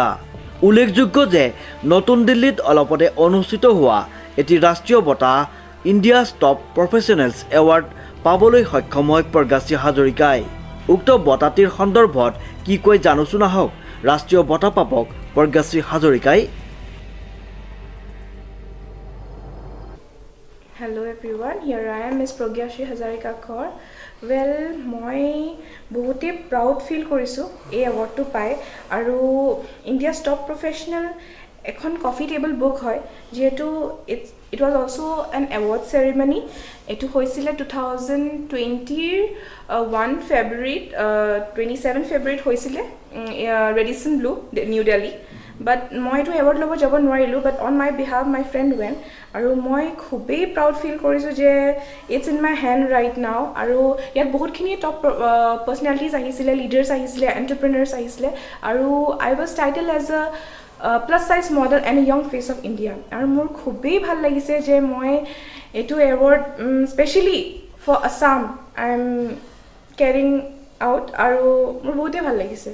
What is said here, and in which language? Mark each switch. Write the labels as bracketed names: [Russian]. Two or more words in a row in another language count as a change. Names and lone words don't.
[Assamese] উল্লেখযোগ্য যে নতুন দিল্লীত অলপতে অনুষ্ঠিত হোৱা এটি ৰাষ্ট্ৰীয় বঁটা ইণ্ডিয়াছ টপ প্ৰফেচনেলছ এৱাৰ্ড পাবলৈ সক্ষম হয় প্ৰজ্ঞাশ্ৰী হাজৰিকাই। উক্ত বঁটাটিৰ সন্দৰ্ভত কি কয় জানোচোন আহক ৰাষ্ট্ৰীয় বঁটা প্ৰাপক প্ৰজ্ঞাশ্ৰী হাজৰিকাই। [English] Hello everyone, here I am Miss Pragyashri Hazarika Kaur. Well, [Assamese] মই বহুতেই [English] proud feel [Assamese] কৰিছোঁ এই এৱাৰ্ডটো পাই। আৰু ইণ্ডিয়াছ টপ প্ৰফেচনেল এখন কফি টেবল বুক হয়, যিহেতু [English] it was also an award ceremony. [Assamese] এইটো হৈছিলে 2020ৰ 27 ফেব্ৰুৱাৰীত হৈছিলে ৰেডিচন ব্লু, নিউ দিল্লী। বাট মই এইটো এৱাৰ্ড ল'ব যাব নোৱাৰিলোঁ, [English] but on my behalf my friend went. [Assamese] আৰু মই খুবেই [English] proud feel [Assamese] কৰিছোঁ যে [English] it's in my hand right now. [Assamese] আৰু ইয়াত বহুতখিনি [English] top personalities [Assamese] আহিছিলে, লিডাৰ্ছ আহিছিলে, এণ্টাৰপ্ৰেনাৰ্ছ আহিছিলে। [English] আৰু I was titled as a plus size model and young face of India. [Assamese] আৰু মোৰ খুবেই ভাল লাগিছে যে মই এইটো এৱাৰ্ড [English] specially for Assam I am carrying out, [Assamese] আৰু মোৰ বহুতেই ভাল লাগিছে।